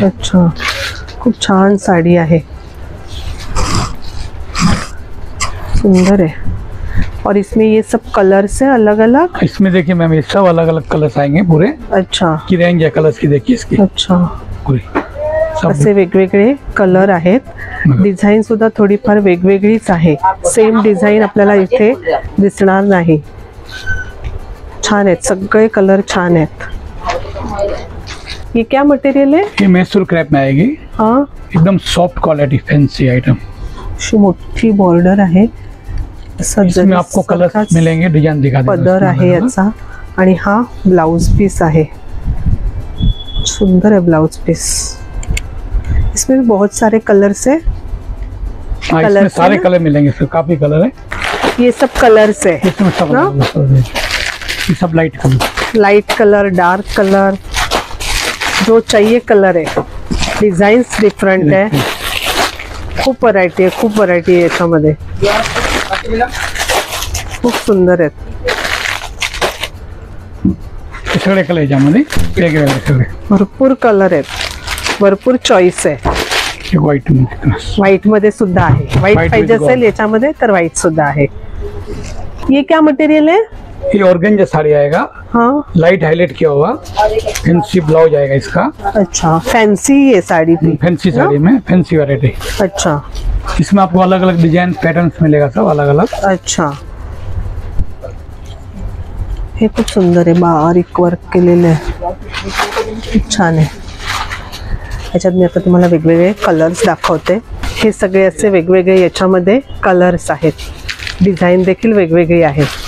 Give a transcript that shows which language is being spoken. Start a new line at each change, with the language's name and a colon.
Marathi: अच्छा, खूप छान साड़ी आहे,
Hindi: सुंदर है। और इसमें ये सब कलर्स है अलग अलग। इसमें देखिए मैम ये सब अलग अलग कलर्स आएंगे पूरे। अच्छा, की रेंज है कलर्स की, देखिए इसकी अच्छा, पूरी सब
Marathi: असे वेगवेगळे कलर आहेत। डिझाईन सुद्धा थोडीफार वेगवेगळीच आहे, सेम डिझाईन आपल्याला इथे दिसणार नाही। छान आहेत सगळे कलर, छान आहेत।
Hindi: ये क्या मटेरियल है? ये मैसूर क्रैप में आएगी। हाँ, एकदम सॉफ्ट क्वालिटी फैंसी आइटम।
Marathi: अशी मोठी बॉर्डर आहे,
Hindi: इसमें आपको कलर्स मिलेंगे, डिजाइन दिखा देंगे।
Marathi: पदर आहे याचा आणि हा ब्लाउज पीस आहे,
Hindi: सुंदर है ब्लाउज पीस। इसमें भी बहुत सारे कलर्स है। हाँ, इसमें सारे कलर मिलेंगे, इसमें काफी कलर है। ये सब कलर्स है, इसमें सब ये सब light colour, light colour, dark colour, जो चाहिए कलर है।
Marathi: डिझाईन्स डिफरंट है, खूप व्हरायटी आहे, खूप व्हरायटी आहे याच्यामध्ये, खूप सुंदर आहेत। सगळे कलर याच्यामध्ये वेगवेगळे सगळे, भरपूर कलर आहेत, भरपूर चॉईस आहे। व्हाईट व्हाईट मध्ये सुद्धा आहे, व्हाईट पाहिजे असेल याच्यामध्ये तर व्हाईट सुद्धा आहे।
Hindi: ये क्या मटेरियल है? ये ऑर्गेंजा साड़ी आएगा। हाँ, लाइट हाईलाइट किया हुआ, फैंसी ब्लाउज आएगा इसका। अच्छा, फैंसी ये साड़ी भी, फैंसी साड़ी में फैंसी वैरायटी। अच्छा, इसमें आपको अलग अलग डिजाइन पैटर्न्स मिलेगा, सब अलग अलग।
Marathi: अच्छा, हे खूप सुंदर आहे, बारीक वर्क केलेलं आहे, खूप छान आहे। याच्यात मी आता तुम्हाला वेगवेगळे कलर्स दाखवते। हे सगळे असे वेगवेगळे याच्यामध्ये कलर्स आहेत, डिझाईन देखील वेगवेगळी आहे।